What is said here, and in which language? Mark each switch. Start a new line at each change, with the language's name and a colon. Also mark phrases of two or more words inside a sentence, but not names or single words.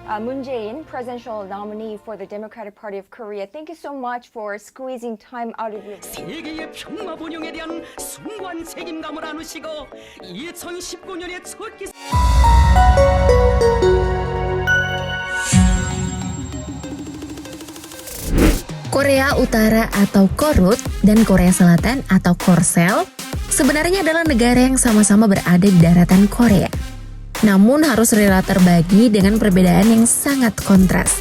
English: Moon Jae-in, presidential nominee for the Democratic Party of Korea. Thank you so much for squeezing time out of your
Korean: 세계의 평화 번영에 대한 숭고한 책임감을 안으시고 2019년의 첫 기사
Indonesian: Korea Utara atau Korut dan Korea Selatan atau Korsel sebenarnya adalah negara yang sama-sama berada di daratan Korea. Namun harus rela terbagi dengan perbedaan yang sangat kontras.